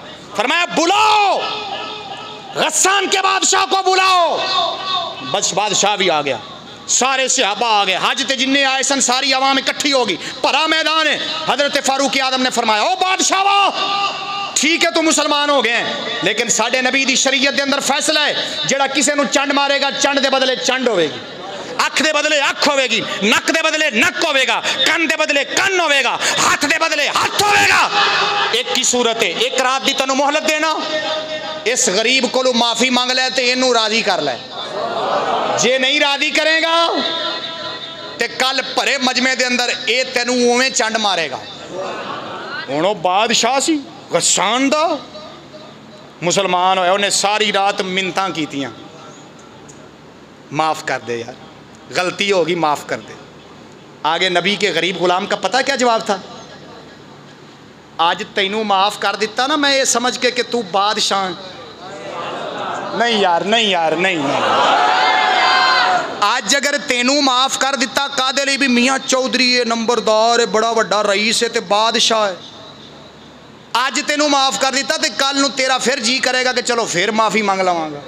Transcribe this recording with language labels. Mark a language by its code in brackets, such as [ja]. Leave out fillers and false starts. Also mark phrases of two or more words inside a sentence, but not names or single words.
[ur] فرمایا بلاؤ غسان کے بادشاہ کو بلاؤ. [pa] بس بادشاہ بھی آ گیا, سارے صحابہ آ گئے, حج تے جننے آئے سن ساری عوام اکٹھی ہوگی, بھرا میدان ہے. [ur] حضرت فاروق اعظم نے فرمایا او بادشاہ وہ ٹھیک ہے تو مسلمان ہو گئے ہیں, [pa] لیکن ساڈے نبی دی شریعت دے اندر فیصلہ ہے جڑا کسے نو چنڈ مارے گا چنڈ دے بدلے چنڈ ہوے گی, اکھ دے بدلے اکھ ہوے گی, نک دے بدلے نک ہوے گا, کن دے بدلے کن ہوے گا, ہاتھ دے بدلے ہاتھ ہوے گا. ایک کی صورت ہے, ایک رات دی تینوں مہلت دینا, اس غریب کو معافی مانگ لے تے اینوں راضی کر لے, جے نہیں راضی کرے گا تے کل بھرے مجمع دے اندر اے تینوں اوویں چنڈ مارے گا. ہن او بادشاہ سی غسان دا مسلمان ہویا, انہیں ساری رات منتاں کیتیاں معاف کر دے یار, غلطی ہوگی معاف کر دے. [ur] آگے نبی کے غریب غلام کا پتہ کیا جواب تھا؟ [pa] آج تینوں معاف کر دیتا نا میں یہ سمجھ کے کہ تو بادشاہ. نہیں یار نہیں یار نہیں, آج اگر تینوں معاف کر دیتا قادر علی بھی میاں چودھری ہے, نمبردار ہے, بڑا بڑا رئیس ہے تے بادشاہ ہے, آج تینوں معاف کر دیتا تے کل نو تیرا پھر جی کرے گا کہ چلو پھر معافی مانگ لواں گا.